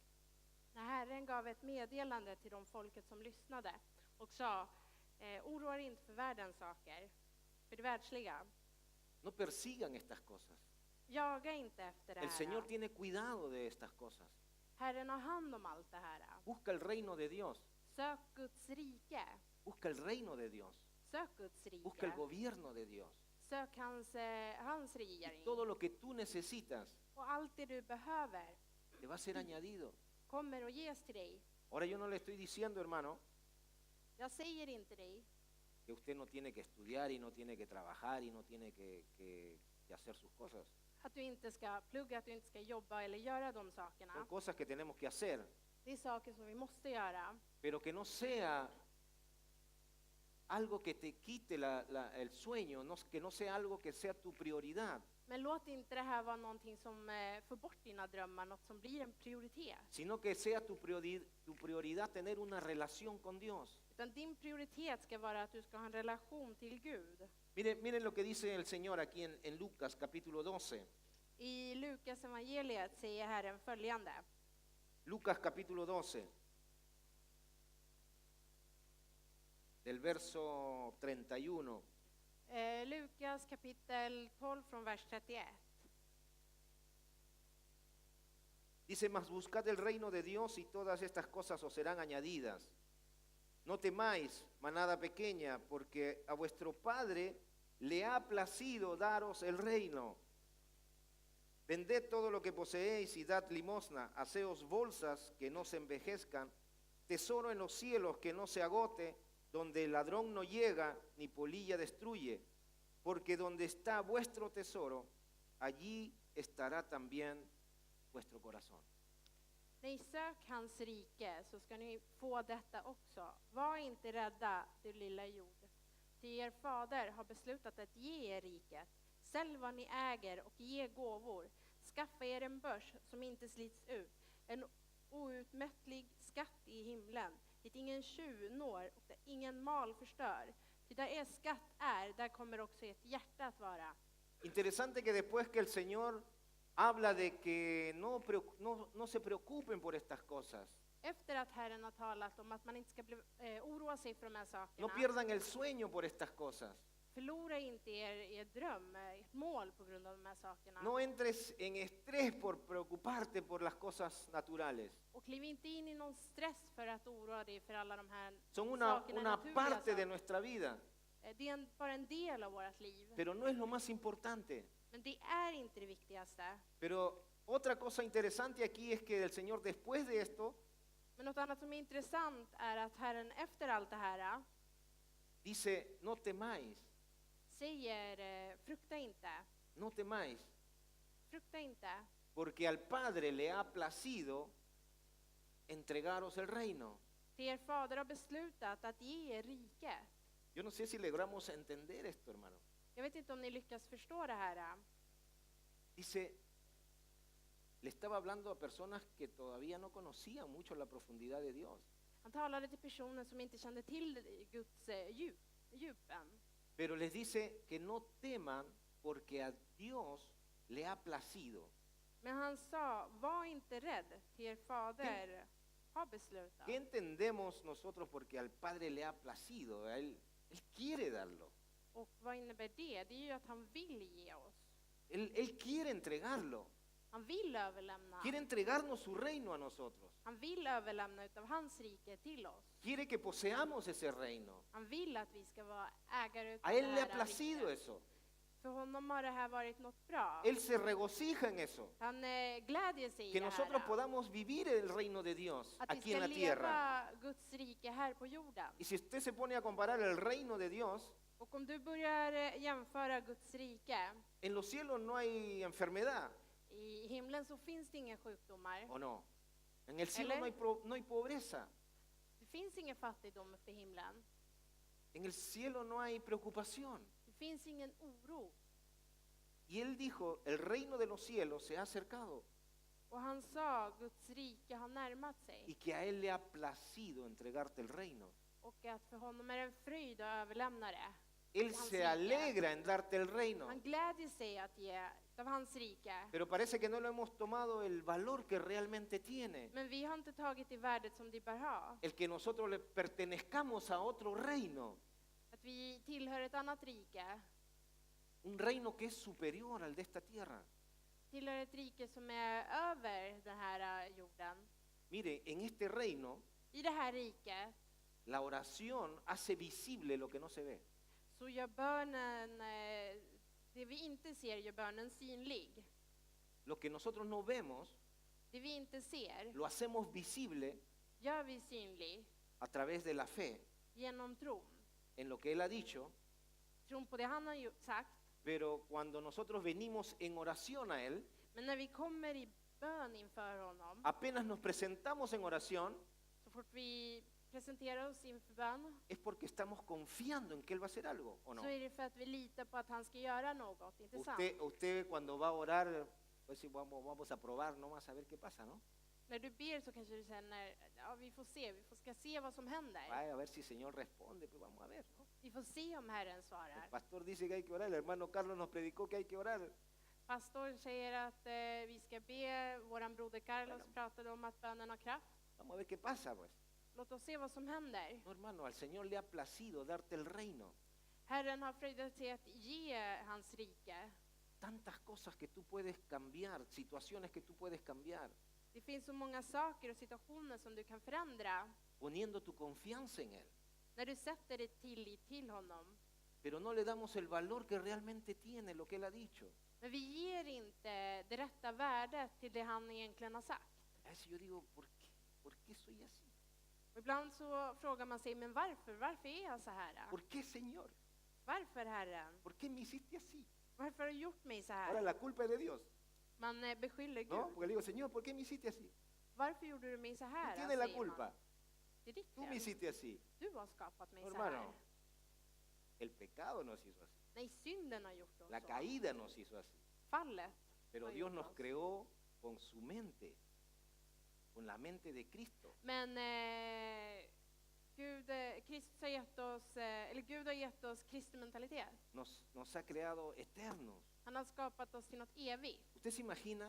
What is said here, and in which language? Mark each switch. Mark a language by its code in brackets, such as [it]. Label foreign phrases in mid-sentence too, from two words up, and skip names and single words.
[sv] När Herren gav ett meddelande till de folket som lyssnade och sa oroa er inte för världens saker, för det världsliga. [es] No persigan estas cosas. [sv] Jaga inte efter det [es] El Señor [sv] här. [es] tiene cuidado de estas cosas. [sv] Herren har hand om allt det här. [es] Busca el reino de Dios. [sv] Sök Guds rike. [es] Busca el reino de Dios. [sv] Sök Guds [es] Busca el [sv] rike. [es] gobierno de Dios. [sv] Sök hans [es] Y [sv] regering. [es] todo lo que tú necesitas [sv] Och allt det du behöver [es] te va a ser añadido. [sv] kommer att ges till dig. [es] Ahora yo no le estoy diciendo, hermano, [sv] Jag säger inte dig [es] que usted no tiene que estudiar y no tiene que trabajar y no tiene que hacer sus cosas. [sv] att du inte ska plugga, att du inte ska jobba eller göra de sakerna. [es] Son cosas que tenemos que hacer, [sv] Det är saker som vi måste göra. [es] pero que no sea algo que te quite el sueño, que no sea algo que sea tu prioridad, [sv] Men låt inte det här vara någonting som får bort dina drömmar, något som blir en prioritet. [es] sino que sea tu prioridad tener una relación con Dios. [sv] Utan din prioritet ska vara att du ska ha en relation till Gud. [es] Miren lo que dice el Señor aquí en Lucas capítulo 12. [sv] I Lukas evangeliet säger Herren följande. [es] Lucas capítulo 12, del verso 31. [sv] Lukas kapitel 12 från vers 31. [es] Dice, mas buscad el reino de Dios y todas estas cosas os serán añadidas. No temáis, manada pequeña, porque a vuestro Padre le ha placido daros el reino. Vended todo lo que poseéis y dad limosna. Haceos bolsas que no se envejezcan, tesoro en los cielos que no se agote, donde el ladrón no llega ni polilla destruye. Porque donde está vuestro tesoro, allí estará también vuestro corazón. [sv] När ni sök hans rike så ska ni få detta också. Var inte rädda, du lilla jord. Ty er fader har beslutat att ge er riket. Sälj vad ni äger och ge gåvor. Skaffa er en börs som inte slits ut. En outmättlig skatt i himlen. Dit ingen tjuv når och där ingen mal förstör. Ty där er skatt är, där kommer också ert hjärta att vara. [es] Interesante que después que el Señor habla de que no se preocupen por estas cosas, [sv] Efter att Herren har talat om att man inte ska oroa sig för de här sakerna. [es] no pierdan el sueño por estas cosas, [sv] Förlora inte er dröm, ert mål på grund av de här sakerna. [es] no entres en estrés por preocuparte por las cosas naturales. [sv] Och kliv inte in i någon stress för att oroa dig för alla de här [es] Son [sv] sakerna, [es] una [sv] naturliga [es] parte de [sv] saker. [es] nuestra vida, [sv] Det är bara en del av vårt liv. [es] pero no es lo más importante. [sv] Men det är inte det viktigaste. [es] Pero otra cosa interesante aquí es que el Señor después de esto [sv] Men något annat som är intressant är att Herren efter allt det här [es] dice, no temáis, [sv] säger frukta inte. [es] no temáis, [sv] Frukta inte. [es] porque al Padre le ha placido entregaros el reino. [sv] För er fader har beslutat att ge er riket. [es] Yo no sé si logramos entender esto, hermano. [sv] Jag vet inte om ni lyckas förstå det här. [es] Dice, le estaba hablando a personas que todavía no conocían mucho la profundidad de Dios, [sv] Han talade till personer som inte kände till Guds djupen. [es] pero les dice que no teman porque a Dios le ha placido. [sv] Men han sa, var inte rädd, till er fader har beslutat. [es] ¿Qué entendemos nosotros porque al Padre le ha placido? Él quiere darlo, [sv] Och vad innebär det? Det är ju att han vill ge oss. [es] él quiere entregarlo, [sv] Han vill överlämna. [es] quiere entregarnos su reino a nosotros, [sv] Han vill överlämna utav hans rike till oss. [es] quiere que poseamos ese reino. [sv] Han vill att vi ska vara ägare utav [es] A [sv] det [es] Él le ha [sv] här [es] placido [sv] riket. [es] eso, [sv] För honom har det här varit något bra. [es] Él se regocija en eso, [sv] Han glädjer sig i [es] que [sv] det [es] nosotros [sv] här. [es] podamos vivir el reino de Dios [sv] Att vi [es] aquí en [sv] ska [es] la tierra. [sv] leva Guds rike här på jorden. [es] Y si usted se pone a comparar el reino de Dios, [sv] Och om du börjar jämföra Guds rike, [es] en los cielos no hay enfermedad, [sv] i himlen så finns det inga sjukdomar. [es] ¿o no? En el cielo no hay pobreza, [sv] Det finns ingen fattigdom uppe i himlen. [es] en el cielo no hay preocupación. [sv] Det finns ingen oro. [es] Y Él dijo, el reino de los cielos se ha acercado [sv] Och han sa, Guds rike har närmat [es] y [sv] sig. [es] que a Él le ha placido entregarte el reino. [sv] Och att för honom är det en fröjd att överlämna det. [es] Él se alegra en darte el reino, [sv] Han glädjer sig att ge av hans rike. [es] pero parece que no lo hemos tomado el valor que realmente tiene. [sv] Men vi har inte tagit det värdet som det bör ha. [es] El que nosotros le pertenezcamos a otro reino, [sv] Att vi tillhör ett annat rike. [es] un reino que es superior al de esta tierra. [sv] Tillhör ett rike som är över den här jorden. [es] Mire, en este reino [sv] I det här riket [es] la oración hace visible lo que no se ve. [sv] så gör bönen, det vi inte ser gör bönen synlig. [es] Lo que nosotros no vemos, [sv] Det vi inte ser [es] lo hacemos visible [sv] gör vi synlig [es] a través de la fe [sv] genom tron. [es] en lo que Él ha dicho, [sv] Tron på det han har sagt. [es] pero cuando nosotros venimos en oración a Él, [sv] Men när vi kommer i bön inför honom, [es] apenas nos presentamos en oración, [sv] så fort vi presenterar oss inför bön, [es] es porque estamos confiando en que Él va a hacer algo, ¿o no? [sv] så är det för att vi litar på att han ska göra något, inte sant? [es] Usted cuando va a orar, pues sí, vamos a probar nomás a ver qué pasa, ¿no? [sv] När du ber så kanske du känner, ja vi ska se vad som händer. [es] Ay, a ver si el Señor responde, pues vamos a ver, ¿no? [sv] Vi får se om Herren [es] El [sv] svarar. [es] pastor dice que hay que orar, el hermano Carlos nos predicó que hay que orar. [sv] Pastor säger att vi ska be, våran broder Carlos pratade om att bönen har kraft. [es] Vamos a ver qué pasa, pues. [sv] Låt oss se vad som händer. [es] No, hermano, al Señor le ha placido darte el reino. [sv] Herren har fröjdat sig att ge hans rike. [es] Tantas cosas que tú puedes cambiar, situaciones que tú puedes cambiar. [sv] Det Det finns så många saker och situationer som du kan förändra [es] poniendo tu confianza en Él. [sv] när du sätter din tillit till honom. [es] Pero no le damos el valor que realmente tiene lo que Él ha dicho. [sv] Men vi ger inte det rätta värdet till det han egentligen har sagt. [es] A veces yo digo, ¿por qué soy así? [sv] Och ibland så frågar man sig, men varför? Varför är jag så här? [es] ¿Por qué, Señor? [sv] Varför, Herren? [es] ¿Por qué me hiciste así? [sv] Varför har du gjort mig så [es] Ahora [sv] här? [es] la culpa es de Dios, [sv] Man beskyller [es] ¿no? [sv] Gud. [es] Porque le digo, Señor, ¿por qué me hiciste así? [sv] Varför gjorde du mig så [es] Tú [sv] här? [es] tienes la [sv] säger man. [es] culpa. [sv] Det är ditt [es] Tú me [sv] fel. [es] hiciste así. [sv] Du har skapat mig så [es] Hermano, [sv] här. [es] el pecado nos hizo así. [sv] Nej, synden har gjort oss [es] La [sv] så. [es] caída nos hizo así. [sv] Fallet. [es] Pero [sv] Har [es] Dios [sv] gjort [es] nos [sv] oss. [es] creó con su mente, con la mente de Cristo. [sv] Men Kristus har gett oss, eller Gud har gett oss kristen mentalitet. [es] Nos ha creado eternos. [sv] Han har skapat oss till något evigt. [es] ¿Usted se imagina?